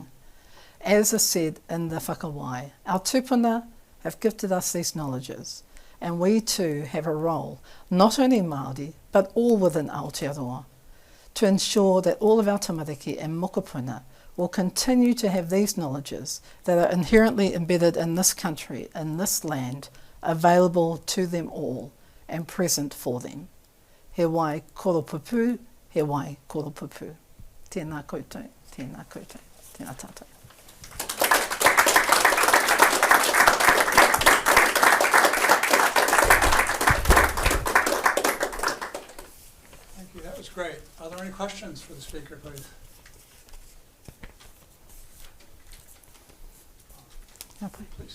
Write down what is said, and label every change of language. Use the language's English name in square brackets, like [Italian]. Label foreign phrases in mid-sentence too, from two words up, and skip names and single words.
[English] As is said in the Whakawai, our tūpuna have gifted us these knowledges, and we too have a role, not only Māori, but all within Aotearoa, to ensure that all of our tamariki and mokopuna will continue to have these knowledges that are inherently embedded in this country, in this land, available to them all and present for them. [Māori] He wai koropupū, he wai koropupū. Tēnā koutou, tēnā koutou, tēnā tātou. [English] Thank you, that was great. Are there any questions for the speaker, please? Please.